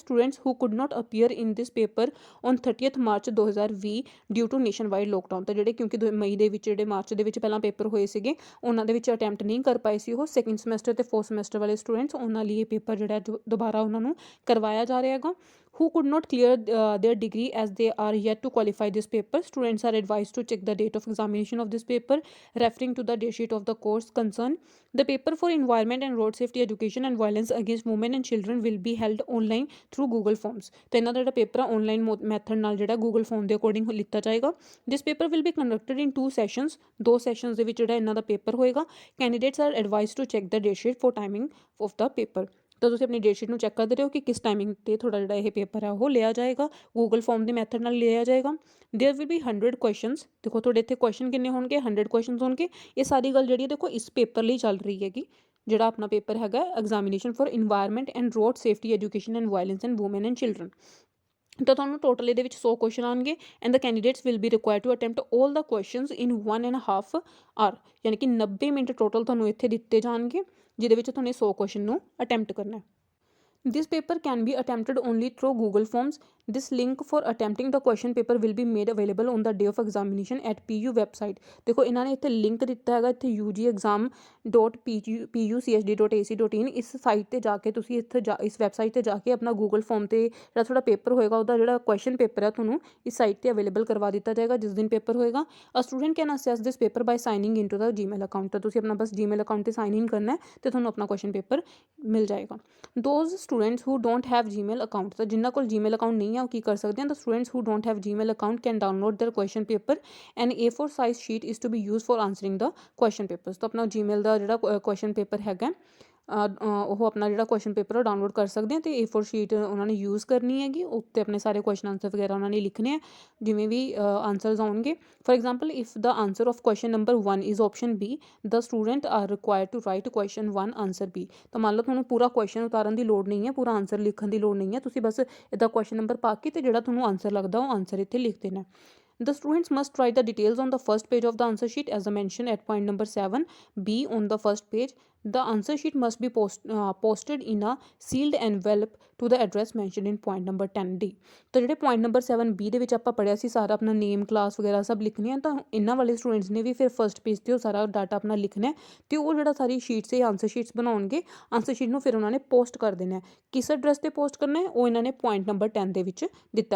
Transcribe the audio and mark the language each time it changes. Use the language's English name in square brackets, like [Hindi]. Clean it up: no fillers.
[English] Students who could not appear in this paper on 30th March 2020 due to nationwide lockdown. [Punjabi] ਤਾਂ ਜਿਹੜੇ ਕਿਉਂਕਿ ਮਈ ਦੇ ਵਿੱਚ ਜਿਹੜੇ ਮਾਰਚ ਦੇ ਵਿੱਚ ਪਹਿਲਾਂ ਪੇਪਰ ਹੋਏ ਸੀਗੇ ਉਹਨਾਂ ਦੇ ਵਿੱਚ ਅਟੈਂਪਟ ਨਹੀਂ ਕਰ ਪਾਏ ਸੀ ਉਹ ਸੈਕਿੰਡ ਸਮੈਸਟਰ ਅਤੇ ਫੋਰਥ ਸਮੈਸਟਰ ਵਾਲੇ ਸਟੂਡੈਂਟਸ, ਉਹਨਾਂ ਲਈ ਇਹ ਪੇਪਰ ਜਿਹੜਾ ਦੁਬਾਰਾ ਉਹਨਾਂ ਨੂੰ ਕਰਵਾਇਆ ਜਾ ਰਿਹਾ ਹੈਗਾ। [English] who could not clear their degree as they are yet to qualify this paper. Students are advised to check the date of examination of this paper, referring to the date sheet of the course concerned. The paper for environment and road safety education and violence against women and children will be held online through Google Forms. [Hindi] तो इन्हों का जो paper है online method नाल जो Google Form के according लिता जाएगा। [English] This paper will be conducted in 2 sessions. [Punjabi] 2 sessions ਦੇ ਵਿੱਚ ਜਿਹੜਾ ਇਹਨਾਂ ਦਾ ਪੇਪਰ ਹੋਏਗਾ। [English] Candidates are advised to check the date sheet for timing of the paper. [Punjabi] ਤਾਂ ਤੁਸੀਂ ਆਪਣੀ ਡੇਟ ਸ਼ੀਟ ਨੂੰ ਚੈੱਕ ਕਰਦੇ ਰਹੋ ਕਿ ਕਿਸ ਟਾਈਮਿੰਗ 'ਤੇ ਤੁਹਾਡਾ ਜਿਹੜਾ ਇਹ ਪੇਪਰ ਹੈ ਉਹ ਲਿਆ ਜਾਏਗਾ। ਗੂਗਲ ਫਾਰਮ ਦੇ ਮੈਥਡ ਨਾਲ ਲਿਆ ਜਾਏਗਾ। [English] There will be 100 questions. [Punjabi] ਦੇਖੋ ਤੁਹਾਡੇ ਇੱਥੇ ਕੁਐਸਚਨ ਕਿੰਨੇ ਹੋਣਗੇ, 100 ਕੁਐਸਚਨਸ ਹੋਣਗੇ। ਇਹ ਸਾਰੀ ਗੱਲ ਜਿਹੜੀ ਦੇਖੋ ਇਸ ਪੇਪਰ ਲਈ ਚੱਲ ਰਹੀ ਹੈਗੀ, ਜਿਹੜਾ ਆਪਣਾ ਪੇਪਰ ਹੈਗਾ examination for environment and road safety education and violence and woman and children. ਤਾਂ ਤੁਹਾਨੂੰ ਟੋਟਲ ਇਹਦੇ ਵਿੱਚ 100 ਕੁਐਸਚਨ ਆਉਣਗੇ [English] and the candidates will be required to attempt all the questions in 1.5 hour, [Punjabi] ਯਾਨੀ ਕਿ 90 ਮਿੰਟ ਟੋਟਲ ਤੁਹਾਨੂੰ ਇੱਥੇ ਦਿੱਤੇ ਜਾਣਗੇ ਜਿਹਦੇ ਵਿੱਚ ਤੁਹਾਨੂੰ 100 ਕੁਐਸਚਨ ਨੂੰ ਅਟੈਂਪਟ ਕਰਨਾ ਹੈ। [English] This paper can be attempted only through Google Forms. This link for attempting the question paper will be made available on the day of examination at PU website. [Punjabi] ਦੇਖੋ ਇਹਨਾਂ ਨੇ ਇੱਥੇ ਲਿੰਕ ਦਿੱਤਾ ਹੈਗਾ ਇੱਥੇ ugexam.pucsd.ac.in, ਇਸ ਸਾਈਟ ਤੇ ਜਾ ਕੇ ਤੁਸੀਂ ਇਸ ਵੈਬਸਾਈਟ ਤੇ ਜਾ ਕੇ ਆਪਣਾ ਗੂਗਲ ਫਾਰਮ ਤੇ ਜਿਹੜਾ ਤੁਹਾਡਾ ਪੇਪਰ ਹੋਏਗਾ ਉਹਦਾ ਜਿਹੜਾ ਕੁਐਸਚਨ ਪੇਪਰ ਹੈ ਤੁਹਾਨੂੰ ਇਸ ਸਾਈਟ ਤੇ ਅਵੇਲੇਬਲ ਕਰਵਾ ਦਿੱਤਾ ਜਾਏਗਾ ਜਿਸ ਦਿਨ ਪੇਪਰ ਹੋਏਗਾ। [English] a student can access this paper by signing into the Gmail account, [Punjabi] ਤਾਂ ਤੁਸੀਂ ਆਪਣਾ ਬਸ ਜੀਮੇਲ ਅਕਾਊਂਟ ਤੇ ਸਾਈਨ ਇਨ ਕਰਨਾ ਹੈ ਤੇ ਤੁਹਾਨੂੰ ਆਪਣਾ ਕੁਐਸਚਨ ਪੇਪਰ ਮਿਲ ਜਾਏਗਾ। [English] those students who don't have Gmail account, [Punjabi] ਤਾਂ ਜਿਨ੍ਹਾਂ ਕੋਲ ਜੀਮੇਲ ਅਕਾਊਂਟ ਨਹੀਂ ਹੈ ਉਹ ਕੀ ਕਰ ਸਕਦੇ ਹਨ, [English] ਤਾਂ students who don't have Gmail account can download their question paper and A4 size sheet is to be use for answering the question papers. [Punjabi] ਤਾਂ ਆਪਣਾ ਜੀਮੇਲ ਦਾ ਜਿਹੜਾ ਕੁਐਸਚਨ ਪੇਪਰ ਹੈਗਾ ਉਹ ਆਪਣਾ ਜਿਹੜਾ ਕੁਐਸਚਨ ਪੇਪਰ ਉਹ ਡਾਊਨਲੋਡ ਕਰ ਸਕਦੇ ਆ ਅਤੇ A4 ਸ਼ੀਟ ਉਹਨਾਂ ਨੇ ਯੂਜ਼ ਕਰਨੀ ਹੈਗੀ, ਉੱਤੇ ਆਪਣੇ ਸਾਰੇ ਕੁਐਸਚਨ ਆਂਸਰ ਵਗੈਰਾ ਉਹਨਾਂ ਨੇ ਲਿਖਣੇ ਆ ਜਿਵੇਂ ਵੀ ਆਂਸਰਸ ਆਉਣਗੇ। [English] For example if the answer of question number 1 is option B, the student are required to write question 1 answer B. [Punjabi] ਤਾਂ ਮੰਨ ਲਓ ਤੁਹਾਨੂੰ ਪੂਰਾ ਕੁਐਸਚਨ ਉਤਾਰਨ ਦੀ ਲੋੜ ਨਹੀਂ ਹੈ, ਪੂਰਾ ਆਂਸਰ ਲਿਖਣ ਦੀ ਲੋੜ ਨਹੀਂ ਹੈ, ਤੁਸੀਂ ਬਸ ਇੱਦਾਂ ਕੁਐਸਚਨ ਨੰਬਰ ਪਾ ਕੇ ਅਤੇ ਜਿਹੜਾ ਤੁਹਾਨੂੰ ਆਂਸਰ ਲੱਗਦਾ ਉਹ ਆਂਸਰ ਇੱਥੇ ਲਿਖ ਦੇਣਾ। [English] The students must write the details on the first page of the answer sheet as I mentioned at point number 7. B on the first page. The answer sheet must be posted in a sealed envelope to the address mentioned in point number 10D. [Punjabi] ਤਾਂ ਜਿਹੜੇ point number 7B ਦੇ ਵਿੱਚ ਆਪਾਂ ਪੜ੍ਹਿਆ ਸੀ ਸਾਰਾ ਆਪਣਾ ਨੇਮ class ਵਗੈਰਾ ਸਭ ਲਿਖਣੀ ਹੈ, ਤਾਂ ਇਹਨਾਂ ਵਾਲੇ ਸਟੂਡੈਂਟਸ ਨੇ ਵੀ ਫਿਰ ਫਸਟ ਪੇਜ 'ਤੇ ਉਹ ਸਾਰਾ ਡਾਟਾ ਆਪਣਾ ਲਿਖਣਾ ਅਤੇ ਉਹ ਜਿਹੜਾ ਸਾਰੀ ਸ਼ੀਟਸ ਇਹ ਆਂਸਰ ਸ਼ੀਟਸ ਬਣਾਉਣਗੇ, ਆਂਸਰ ਸ਼ੀਟ ਨੂੰ ਫਿਰ ਉਹਨਾਂ ਨੇ ਪੋਸਟ ਕਰ ਦੇਣਾ। ਕਿਸ ਐਡਰੈਸ 'ਤੇ ਪੋਸਟ ਕਰਨਾ ਹੈ ਉਹ ਇਹਨਾਂ ਨੇ point number 10 ਦੇ ਵਿੱਚ ਦਿੱਤਾ।